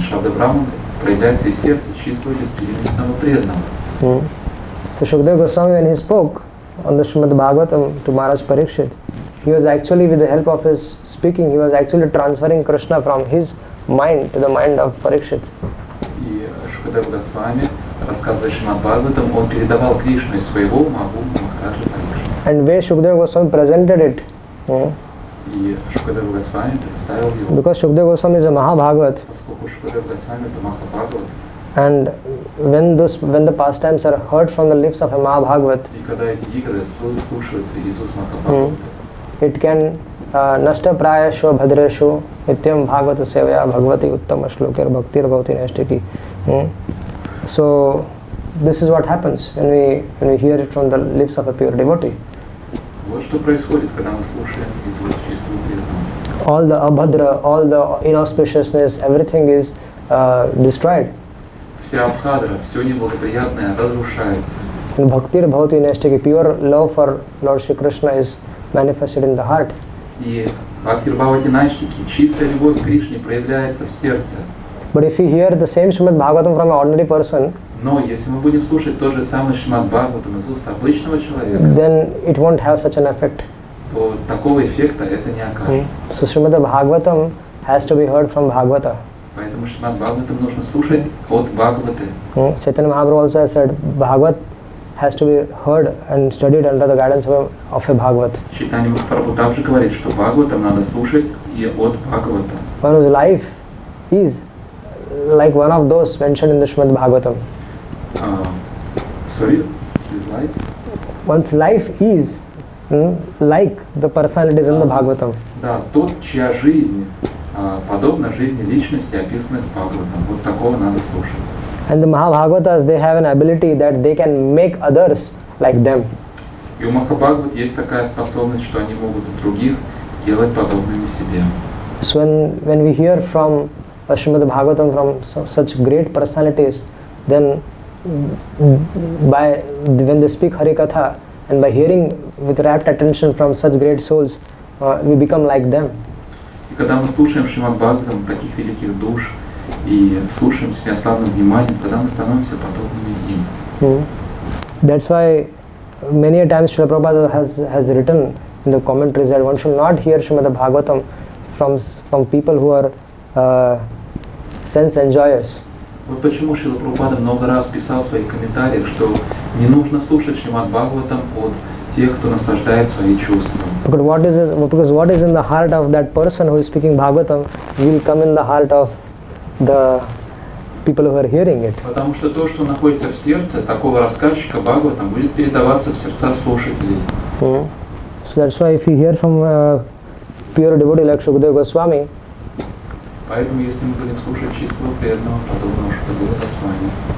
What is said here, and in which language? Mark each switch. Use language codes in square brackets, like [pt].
[ru] Шабда Брахман проявляется из сердца чистого беспримесного преданного. [en] So Shukadeva Goswami, when he spoke on the Srimad Bhagavatam to Maharaj Parikshit, he was actually, with the help of his speaking, he was actually transferring Krishna from his mind to the mind of Parikshit. [ru] И Шукадева Госвами, рассказывая Шримад Бхагаватам, он передавал Кришну из своего ума в ум Махараджа Парикшита. [en] And where Shukadeva Goswami presented it, [ru] И Шукадева Госвами представил его. [en] because Shukadeva Goswami is a Mahabhagavat, [ru] Поскольку Шукадева Госвами это Махабхагават, [en] and when the pastimes are heard from the lips of a Mahabhagavat, [ru] и когда эти игры слушаются из уст Махабхагавата, [en] it can [sa] nashta prayasho bhadresho nityam bhagavata sevaya bhagavati uttama shlokir bhaktir bhavati nashtiki. [en] So this is what happens when we hear it from the lips of a pure devotee. [ru] вот что происходит, когда мы слушаем из уст чистого преданного. [en] All the abhadra, all the inauspiciousness, everything is destroyed. [ru] Вся абхадра, все неблагоприятное разрушается. [en] And [sa] bhaktir bhavati nashtiki, [en] pure love for Lord Shri Krishna is manifested in the heart. [ru] И [sa] Бхактир Бхавати Наштики, [ru] чистая любовь к Кришне проявляется в сердце. [en] But if we hear the same Srimad Bhagavatam from an ordinary person, [ru] Но если мы будем слушать тот же самый Шримад Бхагаватам из уст обычного человека, [en] then it won't have such an effect. [ru] то такого эффекта это не окажет. [en] So Srimad Bhagavatam has to be heard from Bhagavata. [ru] Поэтому Шримад Бхагаватам нужно слушать от Бхагаваты. [en] Chaitanya Mahaprabhu also has said Bhagavat has to be heard and studied under the guidance of a Bhagavat. [ru] Чайтанья Махапрабху также говорит, что Бхагаватам надо слушать и от Бхагавата. [en] One whose life is like one of those mentioned in the Srimad Bhagavatam. Sorry, his life? One's life is like the personalities in the Bhagavatam. [ru] Да, тот, чья жизнь подобна жизни личности, описанных в Бхагаватам. Вот такого надо слушать. [en] And the Mahabhagavatas, they have an ability that they can make others like them. [ru] И у Махабхагават есть такая способность, что они могут других делать подобными себе. [en] So when we hear from Srimad Bhagavatam from such great personalities, then when they speak Harikatha and by hearing with rapt attention from such great souls, we become like them. [ru] И когда мы слушаем Шримад Бхагаватам таких великих душ и слушаем с неослабным вниманием, тогда мы становимся подобными им. [en] That's why many a times Srila Prabhupada has written in the commentaries that one should not hear Srimad Bhagavatam from people who are sense enjoyers. [ru] Вот почему Шрила Прабхупада много раз писал в своих комментариях, что не нужно слушать Шримад Бхагаватам от тех, кто наслаждает свои чувства. [en] Because what is in the heart of that person who is speaking Bhagavatam will come in the heart of the people who are hearing it. [ru] Потому что то, что находится в сердце такого рассказчика Бхагаватам, будет передаваться в сердца слушателей. [en] So that's why if you hear from pure devotee like Shukadeva Goswami, [ru] Поэтому, если мы будем слушать чистого преданного, подобного Шукадева Госвами,